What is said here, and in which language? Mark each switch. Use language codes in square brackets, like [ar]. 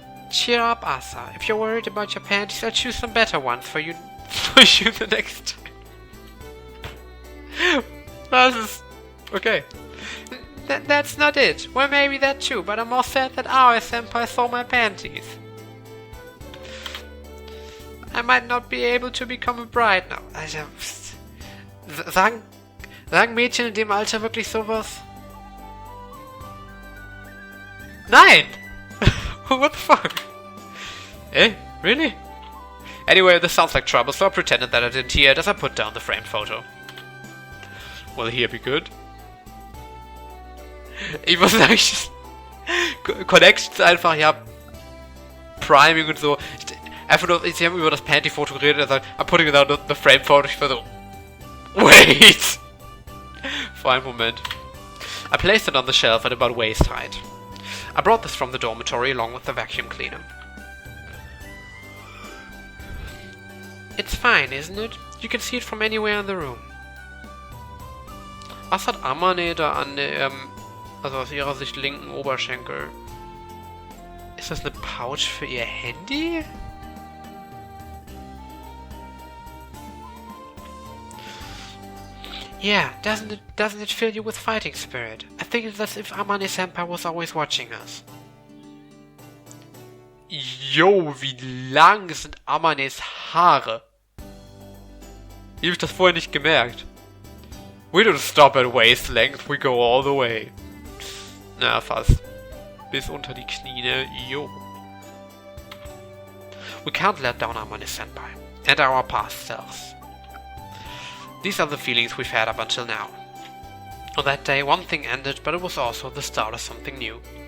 [en] Cheer up, Asa. If you're worried about your panties, I'll choose some better ones for you the next time. This is... okay. That's not it. Well, maybe that too, but I'm more sad that Aoi-senpai saw my panties. I might not be able to become a bride now. [de] Also, sagen Mädchen in dem Alter wirklich sowas? Nein! [en] What the fuck? Eh? Really? Anyway, this sounds like trouble, so I pretended that I didn't hear it as I put down the framed photo. Will here be good? [de] Ich muss sagen, Connections einfach, ja, Priming und so. Einfach nur, sie haben über das Panty-Foto geredet und sagt, [en] I'm putting down the frame- [de] Foto. Ich war so, [en] wait! For a moment. I placed it on the shelf at about waist height. I brought this from the dormitory along with the vacuum cleaner. It's fine, isn't it? You can see it from anywhere in the room. [de] Was hat Amane da an der, also aus ihrer Sicht linken Oberschenkel? Ist das eine Pouch für ihr Handy? [en] Yeah, doesn't it fill you with fighting spirit? I think it's as if Amane-senpai was always watching us. [de] Yo, wie lang sind Amanes Haare? Ich hab das vorher nicht gemerkt. [en] We don't stop at waist length, we go all the way. [de] Na, fast. Bis unter die Knie, jo. [en] We can't let down Amane-senpai and our past selves. These are the feelings we've had up until now. On that day, one thing ended, but it was also the start of something new.